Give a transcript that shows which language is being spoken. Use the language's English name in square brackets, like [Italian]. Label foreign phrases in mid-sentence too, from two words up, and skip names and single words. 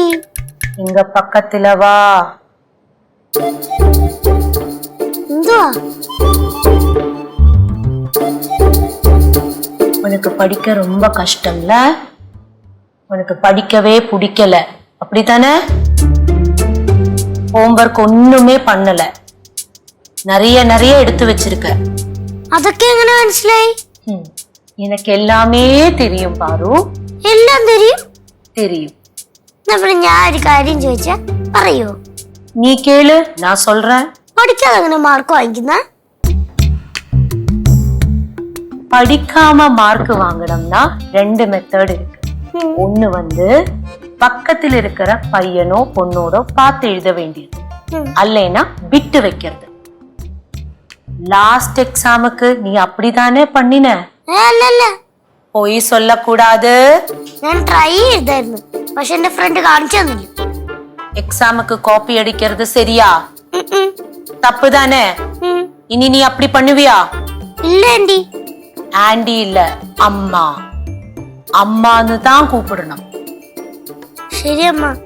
[Tamil] இங்க பக்கத்துல வா. உனக்கு படிக்க ரொம்ப கஷ்டம்ல? உனக்கு படிக்கவே பிடிக்கல அப்படித்தானே? ஹோம்வொர்க் ஒண்ணுமே பண்ணல, நிறைய நிறைய எடுத்து வச்சிருக்க. [Malayalam] അതൊക്കെ എങ്ങനെ മനസ്സിലായി? [Tamil] எனக்கு எல்லாமே தெரியும் பாரு. [Malayalam] എല്ലാം தெரியும்? [Tamil] தெரியும். [Malayalam] അപ്പോൾ ഞാൻ ഒരു കാര്യം ചോദിച്ചാ പറയോ? [Tamil] நீ கேளு, நான் சொல்றேன். [Malayalam] പഠിക്കാതെ എങ്ങനെ മാർക്ക് വാങ്ങിക്കുന്ന? [Tamil] படிக்காம மார்க் வாங்கணும்னா ரெண்டு மெத்தட் இருக்கு. ஒண்ணு வந்து பக்கத்தில் இருக்கிற பையனோ பொண்ணோட பார்த்து எழுத வேண்டியது, அல்லைனா விட்டு வைக்கிறது. [English] last examக்கு [Tamil] நீ அப்படிதானே பண்ணின? போய் சொல்லக்கூடாது. [Malayalam] ഞാൻ ട്രൈ ചെയ്തായിരുന്നു, പക്ഷെ എന്റെ ഫ്രണ്ട് കാണിച്ചു തന്നില്ല. [Tamil] எக்ஸாமுக்கு காப்பி அடிக்கிறது சரியா? தப்பு தானே? இனி நீ அப்படி பண்ணுவியா? இல்ல ஆண்டி. ஆண்டி இல்ல, அம்மா. அம்மான்னு தான் கூப்பிடணும். சரி அம்மா.